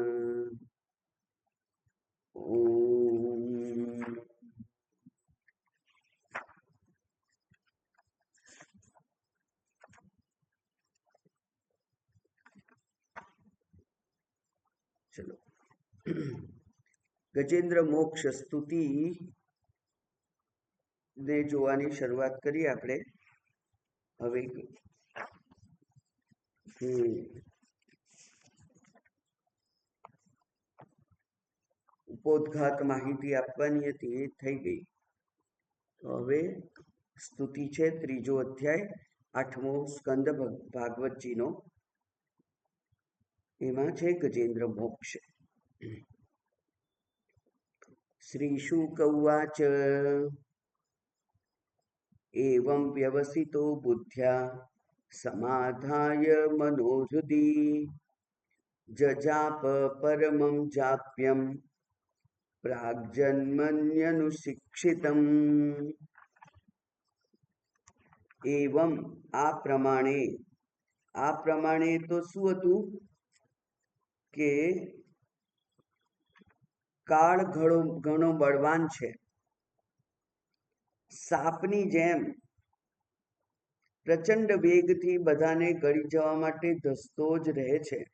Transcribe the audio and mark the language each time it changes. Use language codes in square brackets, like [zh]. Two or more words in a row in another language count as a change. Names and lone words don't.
[gu] ૐ ચાલો ગજેન્દ્ર મોક્ષ સ્તુતિ ને જોવાની શરૂઆત કરી આપણે હવે ઉપોદ્ઘાત માહિતી આપવાની હતી એ થઈ ગઈ. તો હવે સ્તુતિ છે ત્રીજો અધ્યાય 8મો સ્કંદ ભાગવતજીનો. એમાં છે ગજેન્દ્ર મોક્ષ. [sa] શ્રી શુક ઉવાચ एवं व्यवसितो बुद्ध्या समाधाय मनोहृदि जजाप परमं जाप्यं प्राग्जन्मन्यनुशिक्षितम्. [gu] एवं આ પ્રમાણે તો શું હતું કે કાળ ઘણો બળવાન છે, સાપની જેમ પ્રચંડ વેગથી બધાને ગળી જવા માટે ધસતો જ રહે છે.